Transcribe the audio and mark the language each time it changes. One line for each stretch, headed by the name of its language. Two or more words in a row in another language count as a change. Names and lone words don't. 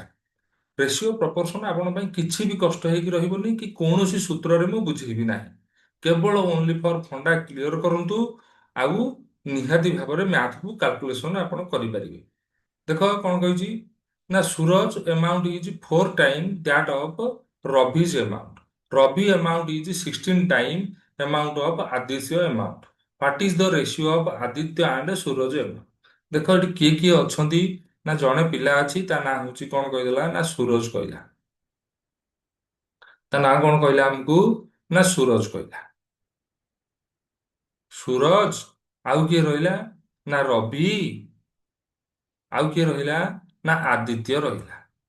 English: ratio proportion
Odia: ଆପଣଙ୍କ ପାଇଁ କିଛି ବି କଷ୍ଟ ହେଇକି ରହିବନି କି କୌଣସି ସୂତ୍ରରେ ମୁଁ ବୁଝେଇବି ନାହିଁ। କେବଳ
English: only for funda
Odia: କ୍ଲିୟର କରନ୍ତୁ ଆଉ ନିହାତି ଭାବରେ ମ୍ୟାଥକୁ କାଲକୁଲେସନ ଆପଣ କରିପାରିବେ। ଦେଖ କଣ କହିଛି ନା
English: ସୁରଜ amount is 4 times that of Ravi's amount. Ravi amount is 16 times amount of Aditya amount. What is the ratio of Aditya and Suraj amount?
Odia: ଦେଖ ଏଠି କିଏ କିଏ ଅଛନ୍ତି ନା ଜଣେ ପିଲା ଅଛି ତା ନାଁ ହଉଛି କଣ କହିଦେଲା ନା ସୁରଜ କହିଲା। ତା ନାଁ କଣ କହିଲା ଆମକୁ ନା ସୁରଜ କହିଲା। ସୁରଜ, ଆଉ କିଏ ରହିଲା ନା ରବି, ଆଉ କିଏ ରହିଲା ନା ଆଦିତ୍ୟ ରହିଲା।